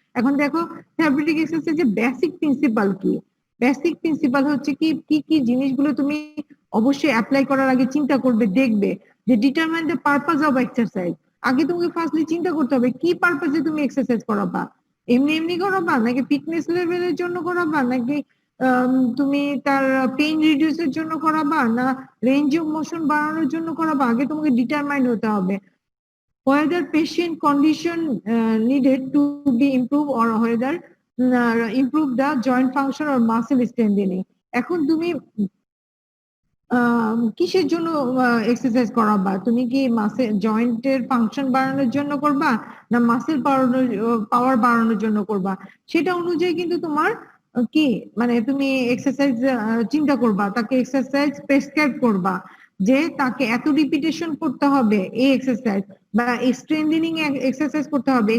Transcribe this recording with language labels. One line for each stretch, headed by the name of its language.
Bangla: এখন দেখো therapeutic এক্সারসাইজের basic principal কি। বেসিক প্রিন্সিপাল হচ্ছে কি কি কি জিনিসগুলো তুমি অবশ্যই অ্যাপ্লাই করার আগে চিন্তা করবে, দেখবে যে
English: Determine the purpose of exercise.
Bangla: আগে তোমাকে ফার্স্টলি চিন্তা করতে হবে কি পারপাসে তুমি এক্সারসাইজ করাবা। এমনি এমনি করাবা, নাকি ফিটনেস লেভেলের জন্য করাবা, নাকি তুমি তার পেইন রিডিউসের জন্য করাবা, না রেঞ্জ অফ মোশন বাড়ানোর জন্য করাবা। আগে তোমাকে ডিটারমাইন হতে হবে
English: whether patient condition needed to be improved or whether improve the joint function or muscle strengthening.
Bangla: এখন তুমি কিসের জন্য এক্সারসাইজ করাবা, তুমি কি মাসেল জয়েন্টের ফাংশন বাড়ানোর জন্য করবা, না মাসেল পাওয়ার বাড়ানোর জন্য করবা, সেটা অনুযায়ী কিন্তু তোমার কি মানে তুমি এক্সারসাইজ চিন্তা করবা, তাকে এক্সারসাইজ প্রেসক্রাইব করবা যে তাকে এত রিপিটেশন করতে হবে এই এক্সারসাইজ, বা স্ট্রেংথেনিং এক্সারসাইজ করতে হবে।